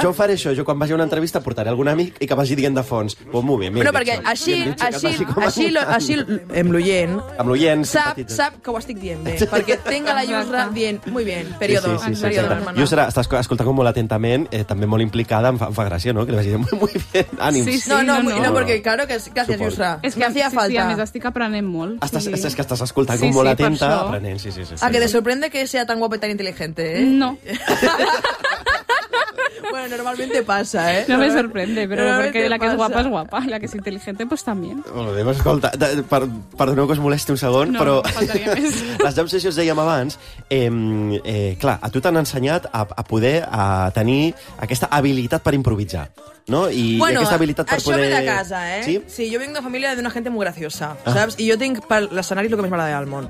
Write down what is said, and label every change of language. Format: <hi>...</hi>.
<ca>Jo faré això, jo quan vagi a una entrevista portaré algun amic i que vagi dient de fons,</ca> <es>pues muy bien, bien dicho.</es> <ca>Perquè així, amb l'oient, sap que ho estic dient bé, perquè tinc la Llusra dient,</ca> <es>muy bien, periodo.</es> <ca>Llusra, estàs escoltant molt atentament, també molt implicada, em fa gràcia, no?, que li vagi dient</ca> <es>muy bien, ánimos. No, porque claro que gracias, Yusra. Es que hacía falta.</es> <ca>Sí, a més estic aprenent molt. És que estàs escoltant com molt atenta. Aprenent, sí.</ca> <es>A que te sorprende que sea tan guapa y tan inteligente, ¿eh? No. Bueno, normalmente pasa, ¿eh? No me sorprende, pero porque la que es guapa, la que es inteligente, pues también.</es> <ca>Molt bé, escolta, perdoneu que us molesti un segon, però les jam sessions dèiem abans, clar, a tu t'han ensenyat a poder tenir aquesta habilitat per improvisar. No? I bueno, aquesta habilitat per això poder... ve de casa, eh? Sí, jo vinc de família d'una gent molt graciosa, saps? I jo tinc per l'escenari el que més m'agrada del món.</ca>